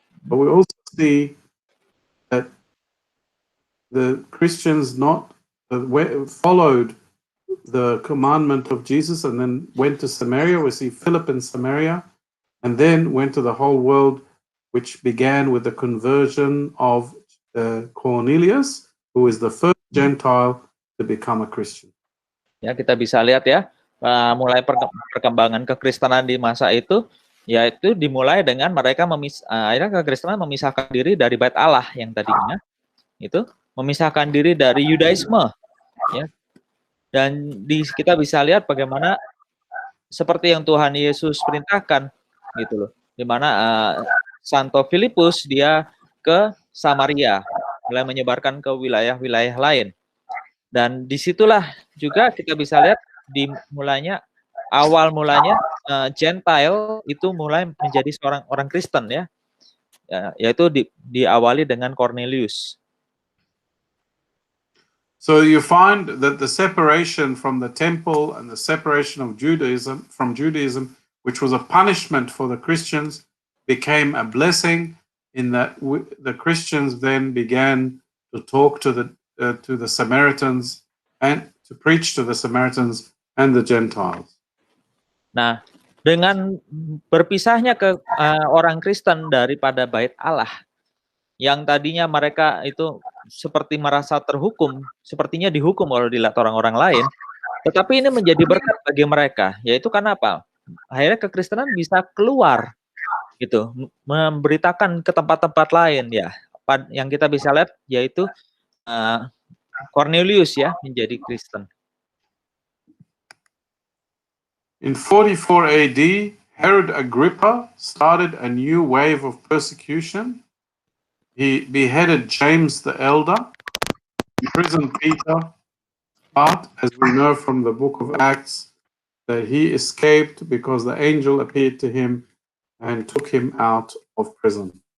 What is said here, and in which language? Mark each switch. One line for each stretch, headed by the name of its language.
English: But we also see that the Christians followed the commandment of Jesus and then went to Samaria. We see Philip in Samaria and then went to the whole world, which began with the conversion of Cornelius, who is the first Gentile to become a Christian.
Indonesian: Ya, kita bisa lihat ya, mulai perkembangan kekristenan di masa itu, yaitu dimulai dengan mereka akhirnya kekristenan memisahkan diri dari Bait Allah yang tadinya itu memisahkan diri dari Yudaisme, ya. Dan kita bisa lihat bagaimana seperti yang Tuhan Yesus perintahkan, gitu loh. Di mana Santo Filipus dia ke Samaria, mulai menyebarkan ke wilayah-wilayah lain. Dan disitulah juga kita bisa lihat awal mulanya Gentile itu mulai menjadi seorang orang Kristen, ya, yaitu diawali dengan Cornelius.
English: So you find that the separation from the temple and the separation of Judaism, which was a punishment for the Christians, became a blessing in that the Christians then began to talk to the Samaritans and to preach to the Samaritans and the Gentiles.
Indonesian: Nah, dengan berpisahnya ke orang Kristen daripada Bait Allah, yang tadinya mereka itu seperti merasa terhukum, sepertinya dihukum kalau dilihat orang-orang lain, tetapi ini menjadi berkat bagi mereka, yaitu karena apa? Akhirnya kekristenan bisa keluar, gitu, memberitakan ke tempat-tempat lain, ya. Yang kita bisa lihat yaitu Cornelius, ya, menjadi Kristen.
English: In 44 AD, Herod Agrippa started a new wave of persecution. He beheaded James the Elder, imprisoned Peter, but as we know from the book of Acts, that he escaped because the angel appeared to him and took him out of prison.